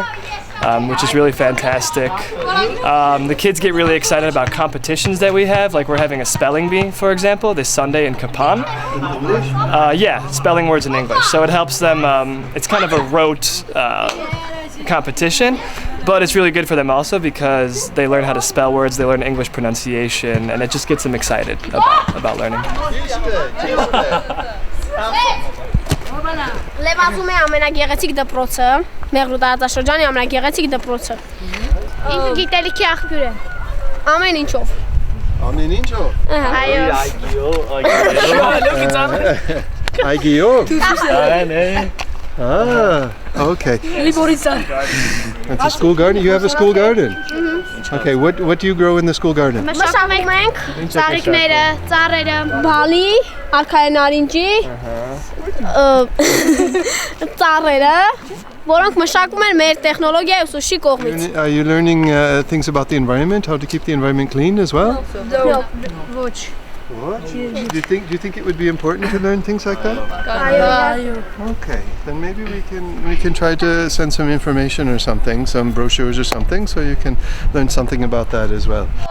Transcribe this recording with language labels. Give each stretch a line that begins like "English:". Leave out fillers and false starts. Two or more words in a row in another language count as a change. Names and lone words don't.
English: Which is really fantastic. The kids get really excited about competitions that we have, like we're having a spelling bee, for example, this Sunday in Kapan. Yeah, spelling words in English. So it helps them, it's kind of a rote competition, but it's really good for them also because they learn how to spell words, they learn English pronunciation, and it just gets them excited about learning.
Armenian: Լեհվազում է ամենագեղեցիկ դպրոցը, Մեղրու տարածաշրջանի ամենագեղեցիկ դպրոցը։ Ինքը գիտելիքի աղբյուր է։ Ամեն ինչով։ Ամեն ինչով։ Այո։
English: Այգիով։ Ah, okay. That's a school garden. You have a school garden. Okay, what do you grow in the school garden?
Armenian: Մշակում ենք ծառիկները, ծառերը, բալի, արքայեն արինջի, ծառերը, որոնք մշակում են մեր տեխնոլոգիայի ուսուցչի կողմից։
English: Are you learning things about the environment, how to keep the environment clean as well? No. Ոչ։ What? Do you think it would be important to learn things like that? Okay, then maybe we can try to send some information or something, some brochures or something, so you can learn something about that as well.